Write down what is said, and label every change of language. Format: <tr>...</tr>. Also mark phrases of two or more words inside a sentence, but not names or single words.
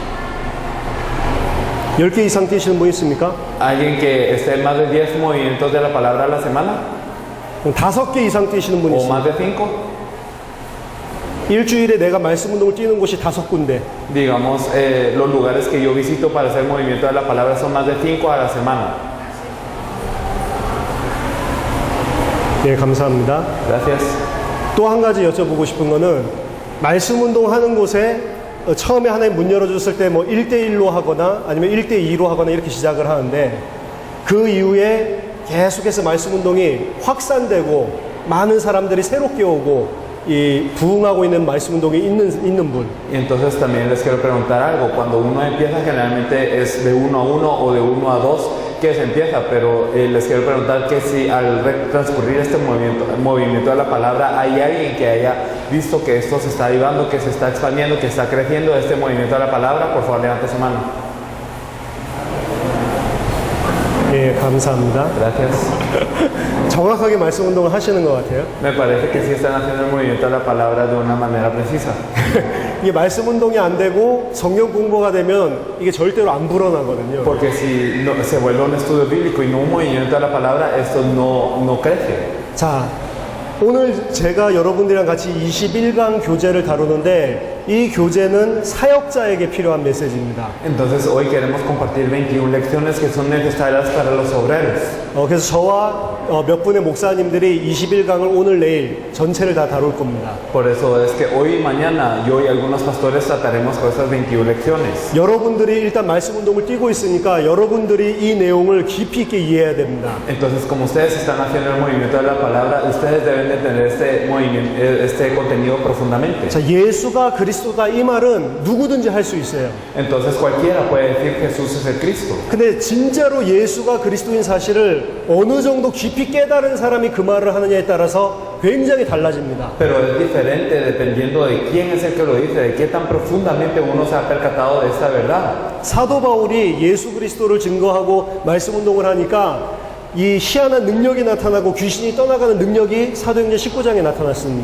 <ko>10개 이상 뛰시는 분 있습니까?</ko> <es>¿Alguien que esté en más de 10 movimientos de la palabra a la semana?</es> <ko>5개 이상 뛰시는 분</ko> <es>¿O</es> <ko>있습니까?</ko> <es>más de 5?</es> <ko>일주일에 내가 말씀 운동을 뛰는 곳이 5군데.</ko> <es>Digamos, los lugares que yo visito para hacer movimiento de la palabra son más de 5 a la semana.</es> <ko>예, 감사합니다.</ko> <es>Gracias.</es> <ko>또 한 가지 여쭤보고 싶은 거는 말씀 운동하는 곳에 처음에 하나님 문 열어줬을 때 뭐 1대1로 하거나 아니면 1대2로 하거나 이렇게 시작을 하는데 그 이후에 계속해서 말씀 운동이 확산되고 많은 사람들이 새롭게 오고 이 부흥하고 있는 말씀 운동이 있는 분.</ko> <es>Y entonces también les quiero preguntar algo. Cuando uno empieza, generalmente es de 1 a 1 o de 1 a 2 que se empieza, pero les quiero preguntar que si al transcurrir este movimiento de la palabra hay alguien que haya visto que esto se está avivando, que se está expandiendo, que está creciendo este movimiento de la palabra, por favor levante su mano.</es> <ko>예, 감사합니다.</ko> <es>Gracias.</es> <ko>정확하게 말씀 운동을 하시는 것 같아요.</ko> <es>Me parece que sí están haciendo el movimiento de la palabra de una manera precisa.</es> <ko>이게 말씀 운동이 안 되고 성경 공부가 되면 이게 절대로 안 불어나거든요.</ko> <es>Porque si no, se vuelve un estudio bíblico y no un movimiento de la palabra, esto no crece.</es> <ko>자, 오늘 제가 여러분들이랑 같이 21강 교재를 다루는데 이 교재는 사역자에게 필요한 메시지입니다.</ko> <es>Entonces hoy queremos compartir 21 lecciones que son necesarias para los obreros.</es> <ko>그래서 저와 몇 분의 목사님들이 21강을 오늘 내일 전체를 다 다룰 겁니다.</ko> <es>Por eso es que hoy y mañana yo y algunos pastores trataremos con esas 21 lecciones.</es> <ko>여러분들이 일단 말씀 운동을 띄고 있으니까 여러분들이 이 내용을 깊이 있게 이해해야 됩니다.</ko> <es>Entonces, como ustedes están haciendo el movimiento de la palabra, ustedes deben de tener este movimiento, este contenido profundamente.</es> <ko>자, 예수가 그리스도다 이 말은 누구든지 할 수 있어요.</ko> <es>Entonces cualquiera puede decir Jesús es el Cristo.</es> <ko>근데 진짜로 예수가 그리스도인 사실을 어느 정도 깊이 깨달은 사람이 그 말을 하느냐에 따라서 굉장히 달라집니다.</ko> <es>Pero es diferente dependiendo de quién es el que lo dice, de qué tan profundamente uno se ha percatado de esta verdad.</es> <ko>사도 바울이 예수 그리스도를 증거하고 말씀 운동을 하니까 이 희한한 능력이 나타나고 귀신이 떠나가는 능력이 사도행전 19장에 나타났습니다.</ko>